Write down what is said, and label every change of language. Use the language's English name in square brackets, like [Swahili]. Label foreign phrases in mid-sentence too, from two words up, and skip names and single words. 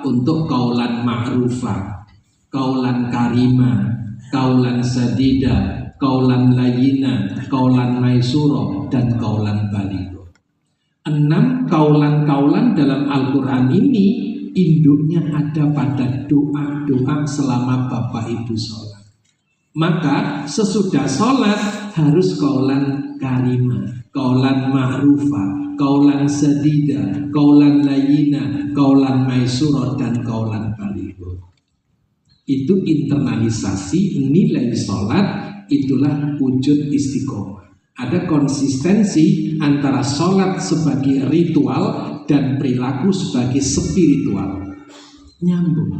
[Arabic] Untuk قولا معروفا قولا كريما قولا سديدا قولا لينا قولا ميسورا, dan قولا بليغا. [Indonesian] 6 kaulan-kaulan dalam Al-Quran ini induknya ada pada doa-doa selama Bapak Ibu sholat. Maka sesudah sholat harus [Arabic] قولا كريما قولا معروفا قولا سديدا قولا لينا قولا ميسورا, dan قولا بليغا. [Indonesian] Itu internalisasi nilai sholat, itulah wujud istiqomah. Ada konsistensi antara sholat sebagai ritual dan perilaku sebagai spiritual. Nyambung.